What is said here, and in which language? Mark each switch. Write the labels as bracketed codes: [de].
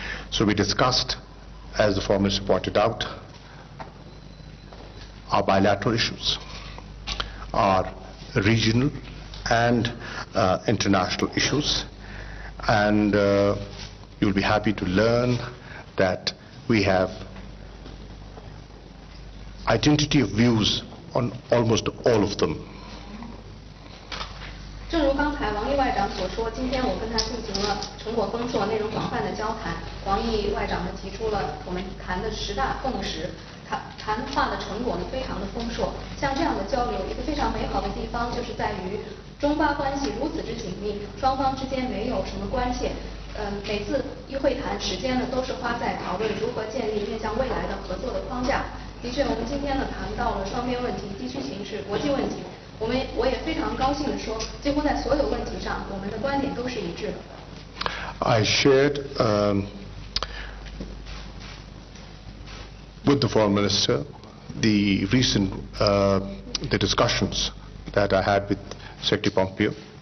[en] So we discussed, as the Foreign Minister pointed out, our bilateral issues, our regional and international issues, and you'll be happy to learn that we have identity of views on almost all of them. [zh] 正如刚才王毅外长所说，今天我跟他进行了成果丰硕、内容广泛的交谈。王毅外长呢提出了我们谈的10大共识，谈话的成果呢非常的丰硕。像这样的交流，一个非常美好的地方就是在于中巴关系如此之紧密，双方之间没有什么关切。每次一会谈时间呢都是花在讨论如何建立面向未来的合作的框架。的确，我们今天呢谈到了双边问题、地区形势、国际问题。我也非常高兴地说，几乎在所有问题上，我们的观点都是一致的。 [en] I shared with the Foreign Minister the recent the discussions that I had with Secretary Pompeo.